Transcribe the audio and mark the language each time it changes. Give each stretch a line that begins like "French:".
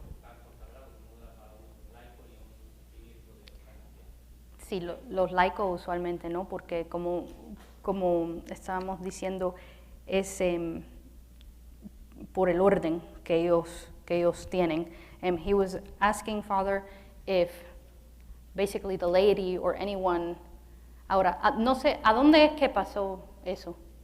Spanish: para los cantos sagrados, no era para un laico ni un ministro de la iglesia. Sí, los laicos usualmente no, porque como estábamos diciendo, es por el orden que ellos tienen.
English: He was asking Father if basically the laity or anyone.
Spanish: Ahora, no sé, ¿a dónde es que pasó eso?